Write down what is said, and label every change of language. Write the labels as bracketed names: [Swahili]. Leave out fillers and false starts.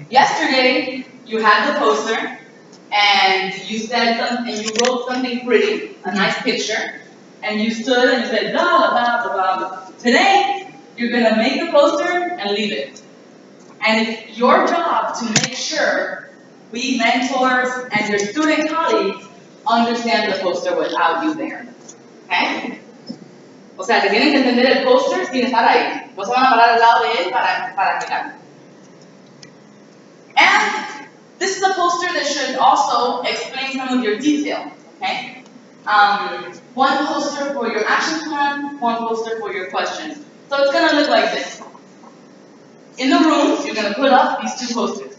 [English] Yesterday, you had the poster, and you said something, and you wrote something pretty, a nice picture, and you stood and you said blah blah blah blah blah. Today, you're going to make the poster and leave it. And it's your job to make sure we mentors and your student colleagues understand the poster without you there. Okay? [Spanish] O sea, que tienen que entender el poster sin estar ahí. No se van a parar al lado de él para explicar. [English] And this is a poster that should also explain some of your detail. Okay? One poster for your action plan, one poster for your questions. So it's going to look like this. In the room, you're going to put up these 2 posters.